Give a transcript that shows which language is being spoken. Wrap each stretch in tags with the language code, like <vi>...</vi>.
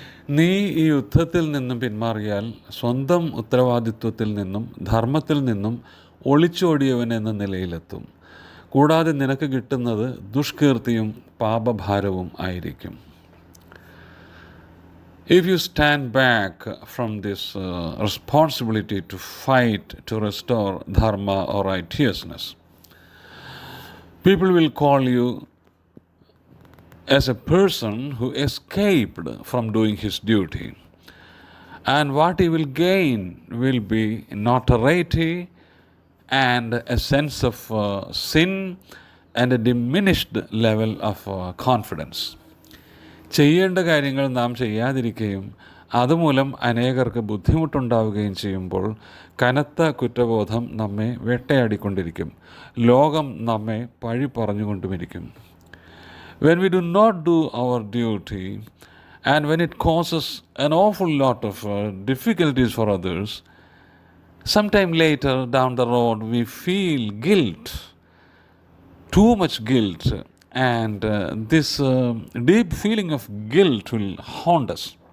<ml>നീ ഈ യുദ്ധത്തിൽ നിന്നും പിന്മാറിയാൽ സ്വന്തം ഉത്തരവാദിത്വത്തിൽ നിന്നും ധർമ്മത്തിൽ നിന്നും ഒളിച്ചോടിയവൻ എന്ന നിലയിലെത്തും. കൂടാതെ നിനക്ക് കിട്ടുന്നത് ദുഷ്കീർത്തിയും പാപഭാരവും ആയിരിക്കും.</ml> <en>If you stand back from this responsibility to fight to restore dharma or righteousness, people will call you as a person who escaped from doing his duty. And what he will gain will be notoriety and a sense of sin and a diminished level of confidence.</en> <ml>ചെയ്യേണ്ട കാര്യങ്ങൾ നാം ചെയ്യാതിരിക്കുകയും അതുമൂലം അനേകർക്ക് ബുദ്ധിമുട്ടുണ്ടാവുകയും ചെയ്യുമ്പോൾ കനത്ത കുറ്റബോധം നമ്മെ വേട്ടയാടിക്കൊണ്ടിരിക്കും. ലോകം നമ്മെ പഴി പറഞ്ഞുകൊണ്ടുമിരിക്കും.</ml> <en>When we do not do our duty, and when it causes an awful lot of difficulties for others, sometime later down the road we feel guilt, too much guilt, and this deep feeling of guilt will haunt us.</en>